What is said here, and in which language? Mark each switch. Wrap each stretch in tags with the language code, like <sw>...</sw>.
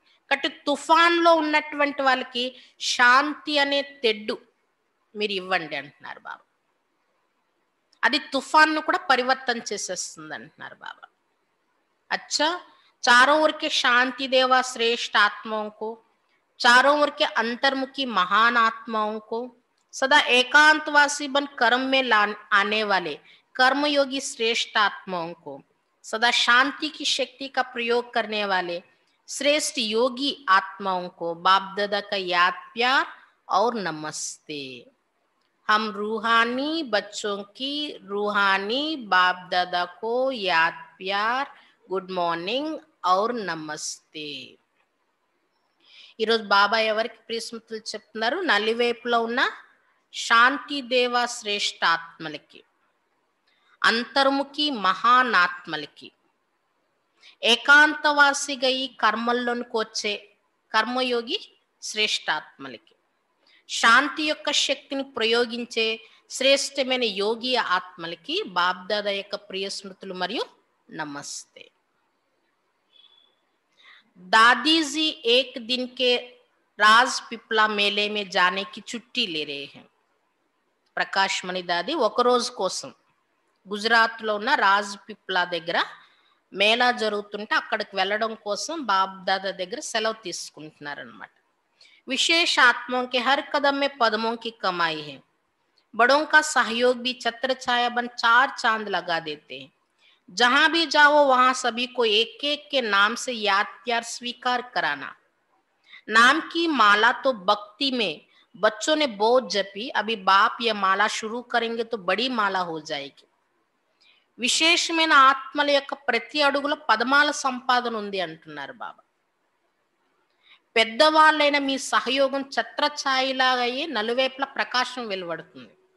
<te>కాబట్టి తుఫాన్లో ఉన్నటువంటి వాళ్ళకి శాంతి అనే తెడ్డు మీరు ఇవ్వండి అంటున్నారు బాబా. అది తుఫాన్ను కూడా పరివర్తన చేసేస్తుంది అంటున్నారు బాబా.</te> <hi>अच्छा, चारों ओर के शांति देवा श्रेष्ठ आत्माओं को, चारों ओर के अंतर्मुखी महान आत्माओं को, सदा एकांतवासी बन कर्म में आने वाले कर्मयोगी श्रेष्ठ आत्माओं को, सदा शांति की शक्ति का प्रयोग करने वाले श्रेष्ठ योगी आत्माओं को बाप दादा का याद प्यार और नमस्ते. हम रूहानी बच्चों की रूहानी बाप दादा को याद प्यार, గుడ్ మార్నింగ్ ఔర్ నమస్తే.</hi> <te>ఈరోజు బాబా ఎవరికి ప్రియస్మృతులు చెప్తున్నారు? నలివైపులో ఉన్న శాంతి దేవ శ్రేష్ఠ ఆత్మలకి, అంతర్ముఖి మహానాత్మలకి, ఏకాంతవాసిగా ఈ కర్మల్లోనికి వచ్చే కర్మయోగి శ్రేష్ఠాత్మలకి, శాంతి యొక్క శక్తిని ప్రయోగించే శ్రేష్టమైన యోగి ఆత్మలకి బాబ్దాదా యొక్క ప్రియ స్మృతులు మరియు నమస్తే.</te> <hi>दादी जी एक दिन के राज पिपला मेले में जाने की छुट्टी ले रहे हैं.</hi> <te>ప్రకాష్ మణి దాది ఒక రోజు కోసం గుజరాత్ లో ఉన్న రాజ్ పిప్లా దగ్గర మేళా జరుగుతుంటే అక్కడికి వెళ్ళడం కోసం బాబ్ దాదా దగ్గర సెలవు తీసుకుంటున్నారు అన్నమాట.</te> <hi>विशेष आत्माओं के हर कदम में पद्मों की कमाई है. बड़ों का सहयोग भी छत्र छाया बन चार चांद लगा देते हैं. जहां भी जाओ वहां सभी को एक एक के नाम से याद प्यार स्वीकार कराना. नाम की माला तो भक्ति में बच्चों ने बहुत जपी, अभी बाप ये माला शुरू करेंगे तो बड़ी माला हो जाएगी.</hi> <te>విశేషమైన ఆత్మల యొక్క ప్రతి అడుగులో పదమాల సంపాదన ఉంది అంటున్నారు బాబా. పెద్దవాళ్ళైన మీ సహయోగం ఛత్రఛాయిలాగా అయ్యి నలువైపులా ప్రకాశం వెలువడుతుంది.</te>